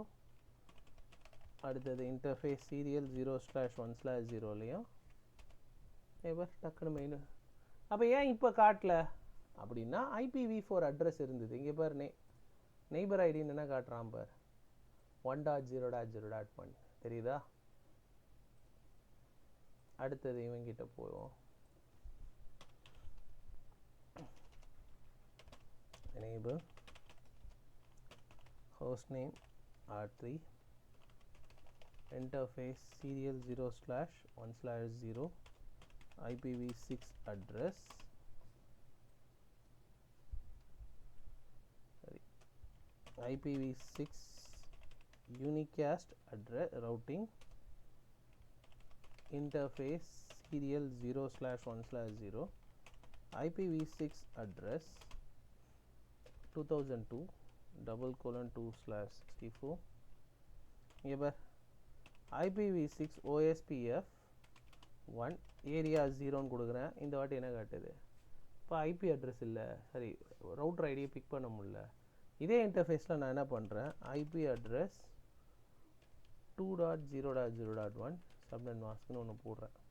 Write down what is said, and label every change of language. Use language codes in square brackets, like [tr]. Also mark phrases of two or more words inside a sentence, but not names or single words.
[ta] அடுத்தது [en] interface serial [ta] 0/1/0லையும் இப்போ டக்குனு மெயின். அப்போ ஏன் இப்போ காட்டல அப்படின்னா, [en] IPv4 address [ta] இருந்தது. இங்கே பாரு, [en] neighbor ID [ta] என்ன காட்டுறான் பார், 1.0.0.1 தெரியுதா? அடுத்தது இவங்கிட்ட போவோம். [en] enable hostname R3 interface serial 0/1/0 IPv6 address IPv6 unicast address routing interface serial 0/1/0 IPv6 address 2002:2/64 [ta] இங்கே பார், [en] IPv6 OSPF 1 [ta] ஏரியா 0ன்னு கொடுக்குறேன். இந்த வாட்டி என்ன காட்டுது, இப்போ [en] IP address [ta] இல்லை, சரி [en] router ID pick [ta] பண்ண முடியல. இதே இன்டர்ஃபேஸில் நான் என்ன பண்ணுறேன், [en] IP address 2.0.0.1 subnet mask [ta] ஒன்று போடுறேன்.